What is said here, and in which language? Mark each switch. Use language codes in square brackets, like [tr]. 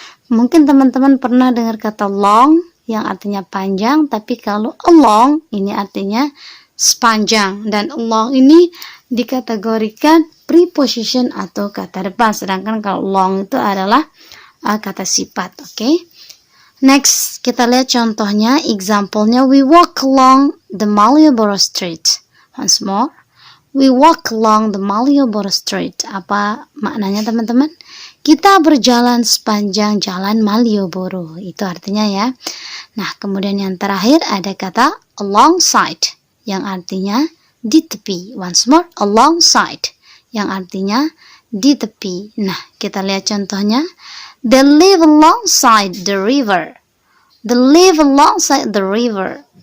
[id] Mungkin teman-teman pernah dengar kata long yang artinya panjang, tapi kalau along ini artinya sepanjang, dan along ini dikategorikan preposition atau kata depan, sedangkan kalau long itu adalah kata sifat. Oke. Next, kita lihat contohnya, example-nya. [en] We walk along the Malioboro Street. Once more. We walk along the Malioboro Street. [id] Apa maknanya teman-teman? Kita berjalan sepanjang jalan Malioboro. Itu artinya ya. Nah, kemudian yang terakhir ada kata alongside, yang artinya di tepi. [en] Once more, [id] alongside, yang artinya di tepi. Nah, kita lihat contohnya. [en] They live alongside the river. They live alongside the river.